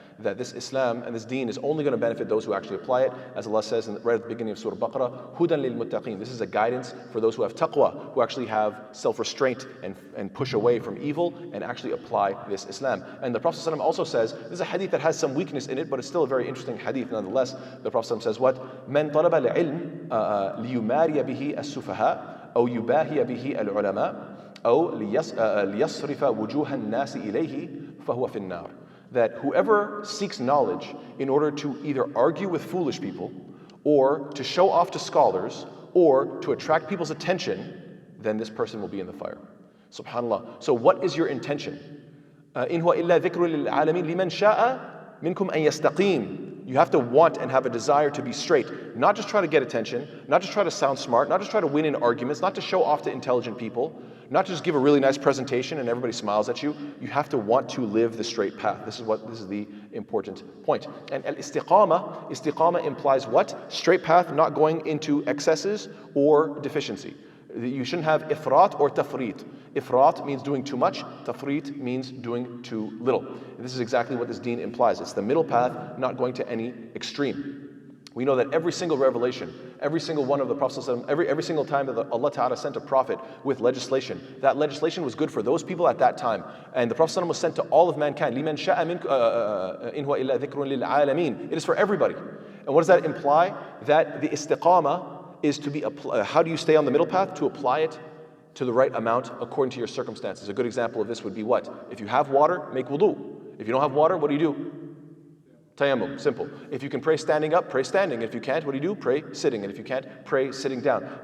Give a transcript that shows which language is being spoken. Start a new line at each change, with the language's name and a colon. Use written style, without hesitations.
English: that this Islam and this deen is only going to benefit those who actually apply it. As Allah says right at the beginning of Surah Baqarah,
Arabic: Hudan lil muttaqeen.
English: This is a guidance for those who have taqwa, who actually have self-restraint and push away from evil and actually apply this Islam. And the Prophet ﷺ also says, this is a hadith that has some weakness in it, but it's still a very interesting hadith nonetheless. The Prophet ﷺ says what?
Arabic: من طلب العلم ليماري به السفهاء أو يباهي به العلماء أو ليصرف وجوه الناس إليه فهو في النار.
English: That whoever seeks knowledge in order to either argue with foolish people or to show off to scholars or to attract people's attention, then this person will be in the fire. SubhanAllah. So what is your intention?
Arabic: إن هو إلا ذكر للعالمين لمن شاء منكم أن يستقيم.
English: You have to want and have a desire to be straight. Not just try to get attention, not just try to sound smart, not just try to win in arguments, not to show off to intelligent people, not just give a really nice presentation and everybody smiles at you. You have to want to live the straight path. This is the important point. And istiqama implies what? Straight path, not going into excesses or deficiency. You shouldn't have ifrat or tafrit. Ifrat means doing too much, tafrit means doing too little. And this is exactly what this deen implies. It's the middle path, not going to any extreme. We know that every single revelation, every single one of the Prophets, every single time that Allah Ta'ala sent a prophet with legislation, that legislation was good for those people at that time. And the Prophet was sent to all of mankind.
Arabic: لِمَنْ شَاءَ مِنْكُمْ إِنْ هُوَ إِلَّا ذِكْرٌ لِلْعَالَمِينَ.
English: It is for everybody. And what does that imply? That the istiqama is to be, how do you stay on the middle path? To apply it to the right amount according to your circumstances. A good example of this would be what? If you have water, make wudu. If you don't have water, what do? Tayammum, simple. If you can pray standing up, pray standing. If you can't, what do? Pray sitting. And if you can't, pray sitting down.